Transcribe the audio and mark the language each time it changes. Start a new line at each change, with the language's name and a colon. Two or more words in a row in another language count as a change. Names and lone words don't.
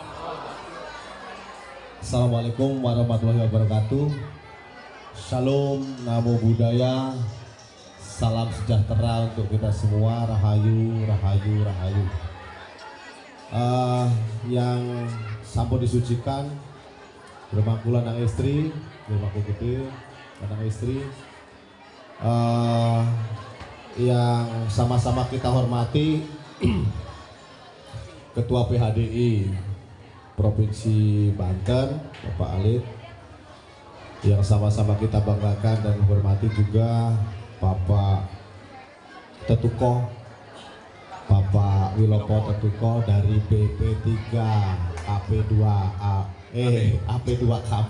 Arabic: السلام عليكم ورحمة الله وبركاته.
Pali: Shalom, Namo Buddhaya.
Indonesian: Salam sejahtera untuk kita semua. Rahayu, Rahayu, Rahayu. Yang sampun disucikan,
Balinese: bermangku lanang istri, bermangku gede lanang istri.
Indonesian: Yang sama-sama kita hormati Ketua PHDI Provinsi Banten Bapak Alit, yang sama-sama kita banggakan dan hormati juga Bapak Tetuko, Bapak Wilopo Tetuko dari BP3 AP2KB.